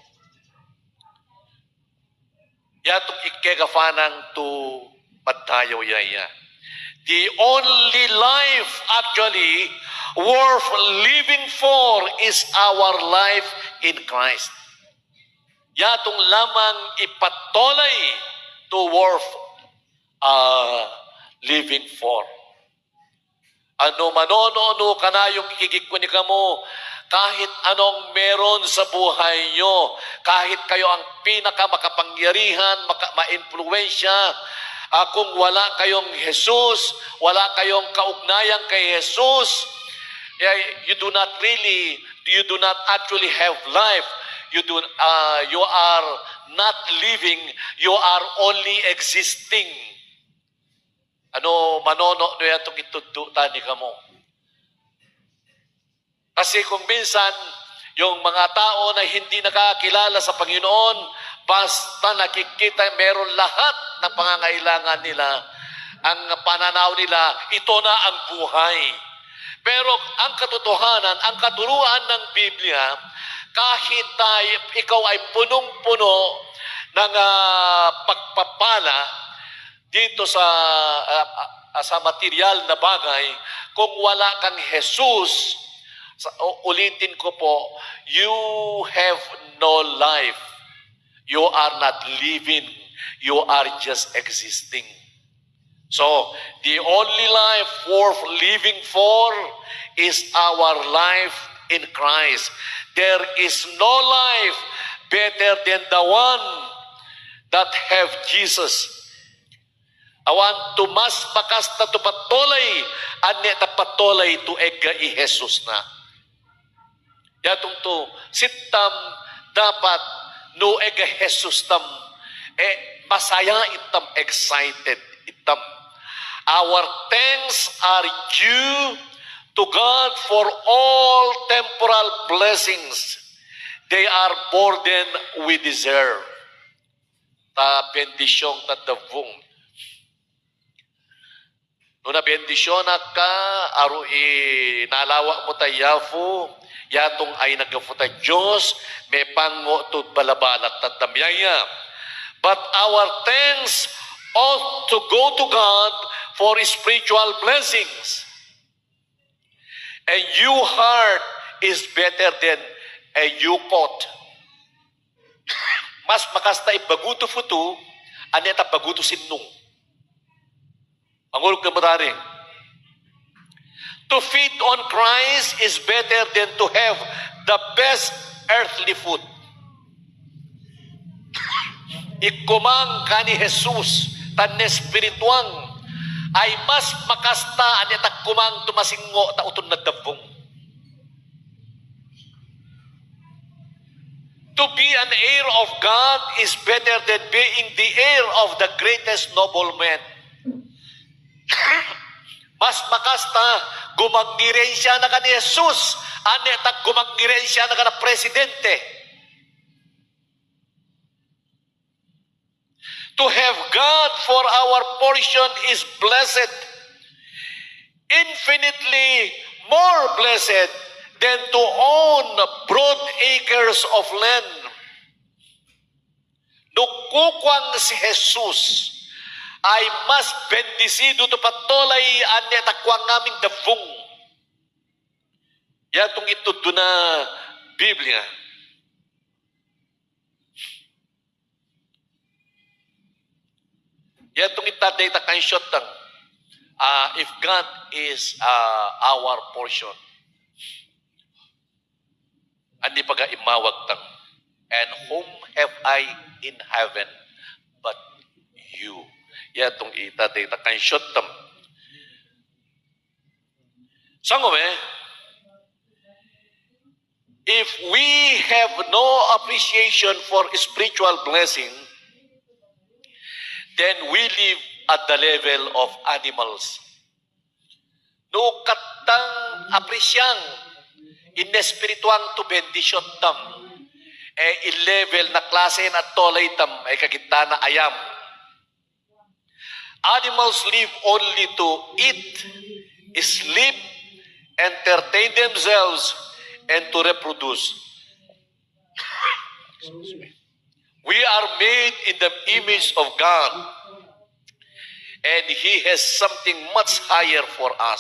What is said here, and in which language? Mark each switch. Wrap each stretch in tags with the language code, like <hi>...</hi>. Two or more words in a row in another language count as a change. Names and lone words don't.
<ibg>Yatong ikegafanang to padayaw yaya.</ibg> <en>The only life actually worth living for is our life in Christ.</en> <ibg>yatong lamang ipatolay to</ibg> <en>worth living for.</en> <tl>Ano manonono ka na yung ikikikunika mo, kahit anong meron sa buhay nyo, kahit kayo ang pinakamakapangyarihan, ma-influensya, kung wala kayong Jesus, wala kayong kaugnayan kay Jesus,</tl> <en>you do not actually have life. You are not living, you are only existing.</en> <ibg>Ano manono no yatong itudutan ni kamo.</ibg> <tl>Kasi kung minsan, yung mga tao na hindi nakakilala sa Panginoon, basta nakikita meron lahat ng pangangailangan nila, ang pananaw nila, ito na ang buhay. Pero ang katotohanan, ang katuruan ng Biblia, kahit ikaw ay punong-puno ng pagpapala dito sa material na bagay, kung wala kang Jesus, ulitin ko po,</tl> <en>you have no life. You are not living. You are just existing. So, the only life worth living for is our life in Christ. There is no life better than the one that have Jesus.</en> <ibg>Awan tumas bakas na tupatolay, ane tapatolay tu ega i Jesus na. Yatong to, sitam dapat no ega Jesus tam, masaya itam, excited itam.</ibg> <en>Our thanks are due to God for all temporal blessings. They are more than we deserve.</en> <ibg>Ta bendisyong ta davong. No na bendisyon ka, aru nalawa mo tayafu, yatong ay nagafu ta Diyos, may pango to balabalat tatamyaya.</ibg> <en>But our thanks ought to go to God for spiritual blessings. A new heart is better than a new pot.</en> <ibg>Mas makasta ibaguto futu, aneta baguto sinung. Mangulog na matari.</ibg> <en>To feed on Christ is better than to have the best earthly food.</en> <ibg>Ikumang ka ni Jesus, tan espirituang, ay mas makasta aneta kumang tumasingo ta uton nagdabong.</ibg> <en>To be an heir of God is better than being the heir of the greatest nobleman.</en> <ibg>Mas makasta gumagirensya na ka ni Jesus, aneta gumagirensya na ka na presidente.</ibg> <en>To have God for our portion is blessed, infinitely more blessed than to own broad acres of land.</en> <ibg>Nukukwang si Jesus ay mas bendisido to patolay ane takwang naming davong. Yatong ito na Biblia. Yatong itaday ta kansyot tang</ibg> <en>if God is our portion.</en> <ibg>Andi paga imawag tang,</ibg> <en>and whom have I in heaven but you?</en> <ibg>Yatong itaday ta kansyot tam. Sangome,</ibg> <en>if we have no appreciation for spiritual blessing, then we live at the level of animals.</en> <ibg>No katang apresyang inespirituang to bendisyon tam, i-level na klase na tolay tam, kagita na ayam.</ibg> <en>Animals live only to eat, sleep, entertain themselves, and to reproduce. We are made in the image of God, and He has something much higher for us.</en>